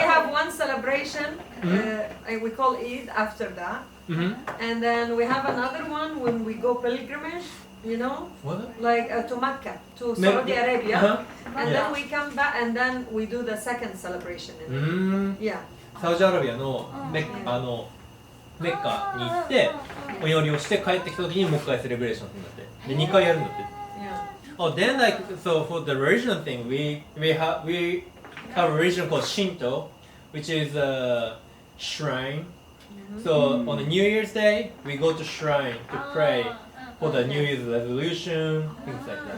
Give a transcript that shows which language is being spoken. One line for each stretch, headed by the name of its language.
English: have one celebration, we call Eid after that. And then we have another one when we go pilgrimage, you know, What? like to Mecca, to Me- Saudi Arabia. And Yeah. then we come back and then we do the second celebration. Yeah.
Japanese: サウジアラビアのメッカに行ってお祈りをして帰ってきた時にもう一回セレブレーションするんだってで2回やるんだって
English: Yeah. Oh, then like so for the religion thing we have a religion called Shinto which is a shrine so on the New Year's Day we go to shrine to pray for the New Year's resolution things like